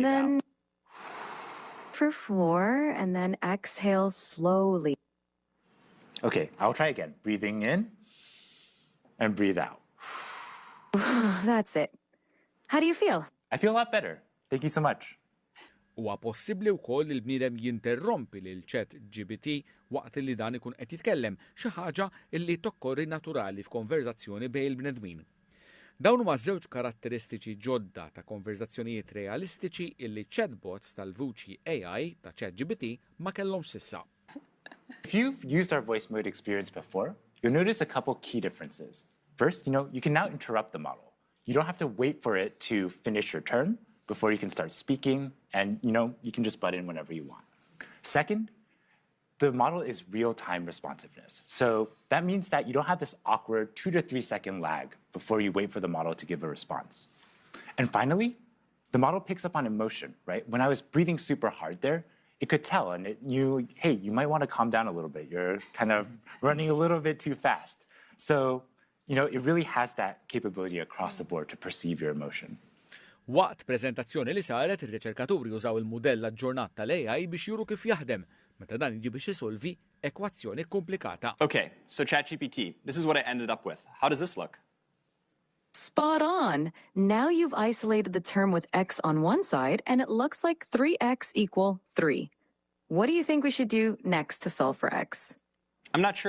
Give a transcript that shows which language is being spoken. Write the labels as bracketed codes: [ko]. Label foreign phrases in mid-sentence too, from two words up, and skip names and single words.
[en] And then out. for 4, and then exhale slowly. Okay, I'll try again. Breathing in and breathe out. That's it. How do you feel? I feel a lot better. Thank you so much. [mt] Huwa possibbli wkoll il bniedem jinterrompi lil chat GPT waqt li dan ikun qed jitkellem xi ħaġa li tokkorri naturali f'konverzazzjoni bejn il-bnedmin. Dawn huma żewġ karatteristiċi ġodda ta' konverzazzjonijiet realistiċi illi chatbots tal-vuċi AI ta' ChatGPT ma kellhomx sissa. [en] If you've used our voice mode experience before, you'll notice a couple key differences. First, you can now interrupt the model. You don't have to wait for it to finish your turn before you can start speaking, and you can just butt in whenever you want. Second, the model is real-time responsiveness. So that means that you don't have this awkward 2 to 3 second lag before you wait for the model to give a response. And finally, the model picks up on emotion, right? When I was breathing super hard there, it could tell, and it knew, hey, you might want to calm down a little bit. You're kind of running a little bit too fast. So, it really has that capability across the board to perceive your emotion. [mt] Waqt preżentazzjoni li saret, ir-riċerkaturi użaw il-mudell aġġornat tal-AI biex juru kif jaħdem, meta dan jiġi biex isolvi ekwazzjoni komplikata. [en] Okay, so ChatGPT, this is what I ended up with. How does this look? Spot on. Now you've isolated the term with x on one side, and it looks like 3x equal 3. What do you think we should do next to solve for x? I'm not sure.